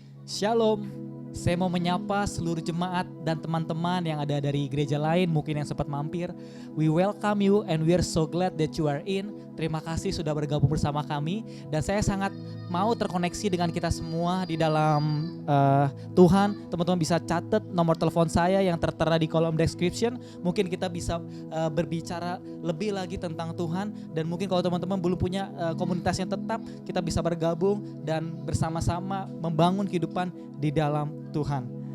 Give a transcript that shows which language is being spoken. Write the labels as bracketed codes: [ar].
[id] Shalom, saya mau menyapa seluruh jemaat dan teman-teman yang ada dari gereja lain mungkin yang sempat mampir. [en] We welcome you and we are so glad that you are in. [id] Terima kasih sudah bergabung bersama kami dan saya sangat mau terkoneksi dengan kita semua di dalam Tuhan. Teman-teman bisa catat nomor telepon saya yang tertera di kolom description. Mungkin kita bisa berbicara lebih lagi tentang Tuhan dan mungkin kalau teman-teman belum punya komunitas yang tetap, kita bisa bergabung dan bersama-sama membangun kehidupan di dalam Tuhan.